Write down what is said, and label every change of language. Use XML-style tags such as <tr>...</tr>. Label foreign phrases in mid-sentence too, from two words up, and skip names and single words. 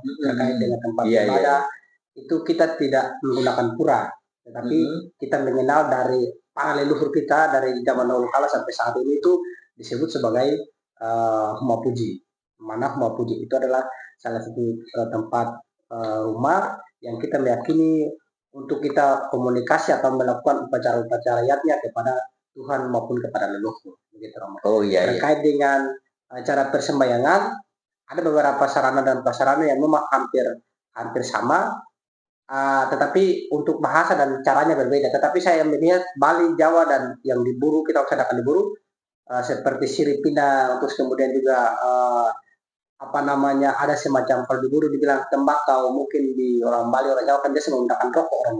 <id>Terkait dengan tempat ibadah itu kita tidak menggunakan pura, tetapi kita mengenal dari para leluhur kita dari zaman dahulu kala sampai saat ini itu disebut sebagai Huma Puji. Mana Huma Puji itu adalah salah satu tempat rumah yang kita meyakini untuk kita komunikasi atau melakukan upacara-upacara yatnya kepada Tuhan maupun kepada leluhur. Begitu Romo. Terkait dengan cara persembahyangan, ada beberapa sarana dan prasarana yang memang hampir sama. Tetapi untuk bahasa dan caranya berbeda. Tetapi saya melihat Bali, Jawa, dan yang di Buru, kita laksanakan di Buru, seperti siripinang, terus kemudian juga ada semacam, kalau di Buru dibilang tembakau, mungkin di orang Bali, orang Jawa kan dia menggunakan rokok orang.</id>